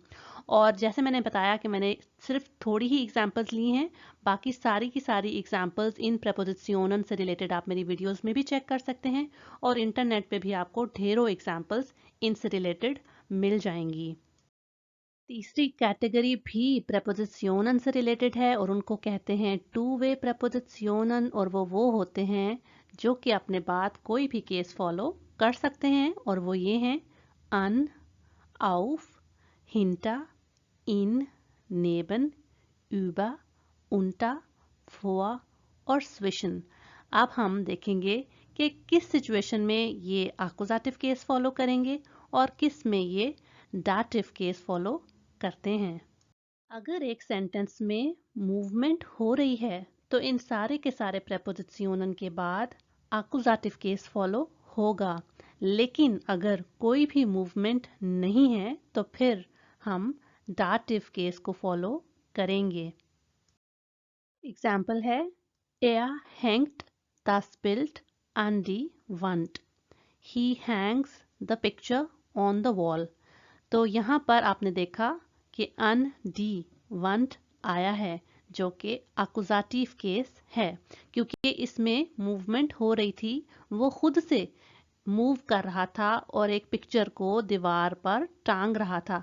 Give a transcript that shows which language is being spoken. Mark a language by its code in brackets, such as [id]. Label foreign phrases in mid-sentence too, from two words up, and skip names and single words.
[hi] और जैसे मैंने बताया कि मैंने सिर्फ थोड़ी ही एग्जांपल्स ली हैं, बाकी सारी की सारी एग्जांपल्स इन प्रेपोजिशनन से रिलेटेड आप मेरी वीडियोस में भी चेक कर सकते हैं, और इंटरनेट पे भी आपको ढेरों एग्जांपल्स इनसे रिलेटेड मिल जाएंगी। तीसरी कैटेगरी भी प्रेपोजिशनन से रिलेटेड है, और उनको कहते हैं [en] two way [hi] प्रेपोजिशनन, और वो होते हैं जो कि अपने बाद कोई भी [en] case follow [hi] कर सकते हैं, और वो ये हैं अन, [de] auf, hinter, in, neben, über, unter, vor और zwischen। [hi] अब हम देखेंगे कि किस सिचुएशन में ये आकुजाटिव [en] case follow [hi] करेंगे और किस में ये डाटिव [en] case follow [hi] करते हैं। अगर एक सेंटेंस में मूवमेंट हो रही है तो इन सारे के सारे प्रेपोजिशनन के बाद आकुजाटिव [en] case follow [hi] होगा, लेकिन अगर कोई भी मूवमेंट नहीं है तो फिर हम डाटिव केस को फॉलो करेंगे। [de] एग्जाम्पल है Er hängt das Bild an die Wand. [en] He hangs the picture on the wall. [hi] तो यहाँ पर आपने देखा कि [de] an die Wand [hi] आया है, जो कि अकुजाटिव केस है, क्योंकि इसमें मूवमेंट हो रही थी, वो खुद से मूव कर रहा था और एक पिक्चर को दीवार पर टांग रहा था।